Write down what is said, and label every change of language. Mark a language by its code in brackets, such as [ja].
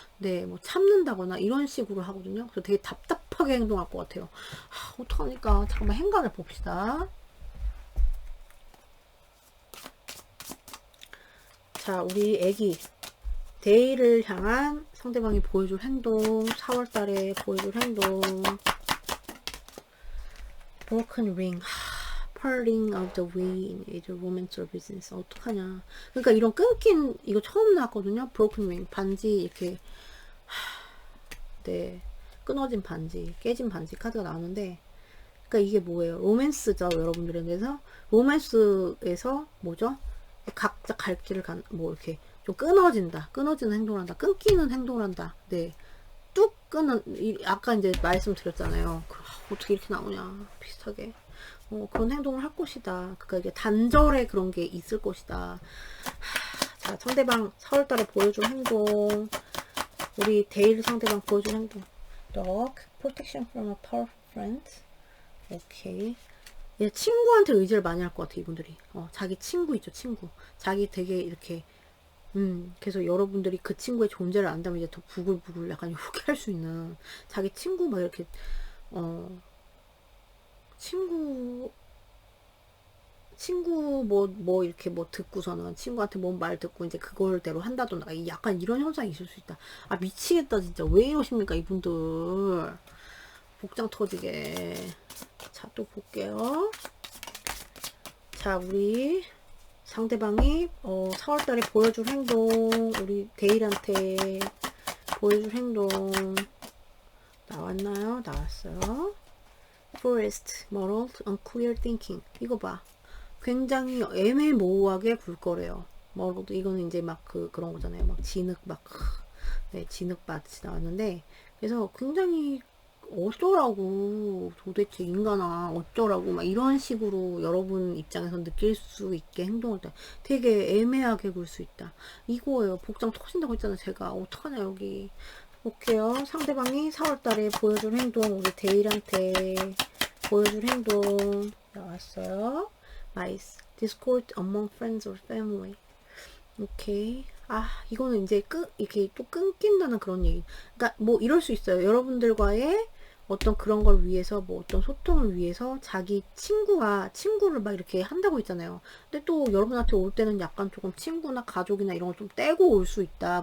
[ko] 네, 뭐 참는다거나 이런 식으로 하거든요. 그래서 되게 답답하게 행동할 것 같아요. 어떡합니까? 잠깐만 행간을 봅시다. 자, 우리 애기 데이를 향한 상대방이 보여줄 행동, 4월달에 보여줄 행동. [en] Broken ring. Parting of the way in a romance or business. [ko] 어떡하냐. 그러니까 이런 끊긴, 이거 처음 나왔거든요. Broken ring. 반지, 이렇게. 네. 끊어진 반지, 깨진 반지 카드가 나오는데, 그러니까 이게 뭐예요? 로맨스죠, 여러분들에게서. 로맨스에서 뭐죠? 각자 갈 길을 뭐 이렇게 좀 끊어지는 행동을 한다. 끊기는 행동을 한다. 네. 뚝 끄는, 아까 이제 말씀드렸잖아요. 어떻게 이렇게 나오냐, 비슷하게. 그런 행동을 할 것이다. 그러니까 이게 단절에 그런 게 있을 것이다. 자, 상대방 4월달에 보여줄 행동, 우리 데일 상대방 보여줄 행동. [en] Dog, protection from a powerful friend. [ko] 오케이. 얘 친구한테 의지를 많이 할 것 같아, 이분들이. 자기 친구 있죠, 친구. 자기 되게 이렇게, 그래서 여러분들이 그 친구의 존재를 안다면 이제 더 부글부글 약간 이렇게 할 수 있는, 자기 친구 막 이렇게, 친구 뭐 이렇게 뭐 듣고서는 친구한테 뭔 말 듣고 이제 그걸대로 한다던가 약간 이런 현상이 있을 수 있다. 아, 미치겠다 진짜. 왜 이러십니까 이분들. 복장 터지게. 자, 또 볼게요. 자, 우리 상대방이 4월달에 보여줄 행동, 우리 데일한테 보여줄 행동 나왔나요? 나왔어요. [en] Forest, moral, unclear thinking. [ko] 이거 봐. 굉장히 애매모호하게 굴 거래요. 뭐라도 이거는 이제 막 그런 거잖아요. 막 진흙 막 네, 진흙밭이 나왔는데, 그래서 굉장히 어쩌라고 도대체 인간아 어쩌라고 막 이런 식으로 여러분 입장에서 느낄 수 있게 행동할 때 되게 애매하게 굴 수 있다. 이거예요. 복장 터진다고 했잖아요. 제가 어떡하냐 여기. 볼게요. 상대방이 4월달에 보여줄 행동, 우리 데일한테 보여줄 행동 나왔어요. [en] Nice. Discord among friends or family. [ko] 오케이. 아, 이거는 이제 이렇게 또 끊긴다는 그런 얘기. 그러니까 뭐 이럴 수 있어요. 여러분들과의 어떤 그런 걸 위해서, 뭐 어떤 소통을 위해서 자기 친구를 막 이렇게 한다고 했잖아요. 근데 또 여러분한테 올 때는 약간 조금 친구나 가족이나 이런 걸 좀 떼고 올 수 있다.